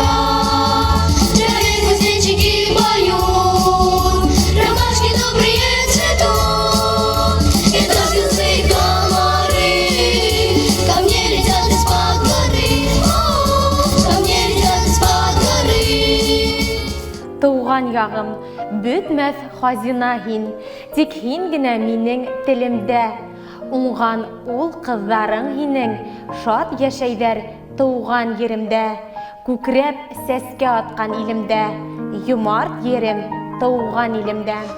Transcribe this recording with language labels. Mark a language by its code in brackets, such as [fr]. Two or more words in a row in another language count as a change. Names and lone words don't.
[ru] Траве кузнечики поют, ромашки добрые цветут, и только злые комары ко мне летят из-под горы, ко мне летят из-под горы. [ba] Туған яғым, бөтмәс хазина һин, тик һин генә минең телемдә. Уңған ул кызларың һинең, шат яшәйҙәр тыуған еремдә. Күкрәп сәскә аткан илемдә, йомарт ерем тыуған илемдә.